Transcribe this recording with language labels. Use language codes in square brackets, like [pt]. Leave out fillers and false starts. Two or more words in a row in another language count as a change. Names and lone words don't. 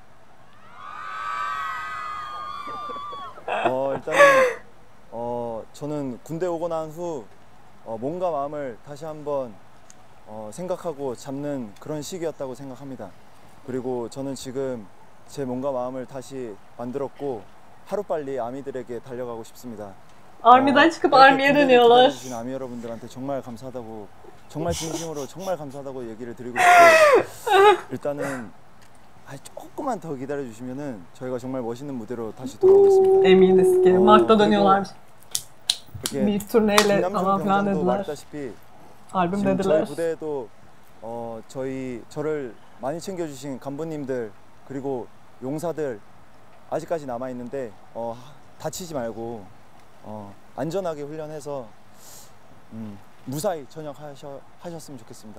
[ko] 일단은 저는 군대 오고 난 후 몸과 마음을 다시 한번 생각하고 잡는 그런 시기였다고 생각합니다. 그리고 저는 지금 제 몸과 마음을 다시 만들었고 하루빨리 아미들에게 달려가고 싶습니다. [tr] Army'den çıkıp [ko] 이렇게 [tr] Army'ye [ko] 군대를 [tr] dönüyorlar. [ko] 기다려주신 아미 여러분들한테 정말 감사하다고 정말 진심으로 정말 감사하다고 얘기를 드리고 싶고 일단은 조금만 더 기다려주시면은 저희가 정말 멋있는 무대로 다시 돌아오겠습니다. [tr] Eminiz ki. Mart'ta dönüyorlarmış. [ko] 이렇게 [tr] Bir turneyle [ko] 김남준 [tr] falan filan [ko] 병장도 [tr] dediler. [ko] 말했다시피 [tr] Albüm [ko] 지금 저희 [tr] dediler. [ko] 부대에도 저를 많이 챙겨주신 간부님들 그리고 용사들 아직까지 남아 있는데 다치지 말고 안전하게 훈련해서 무사히 전역하셨으면 좋겠습니다.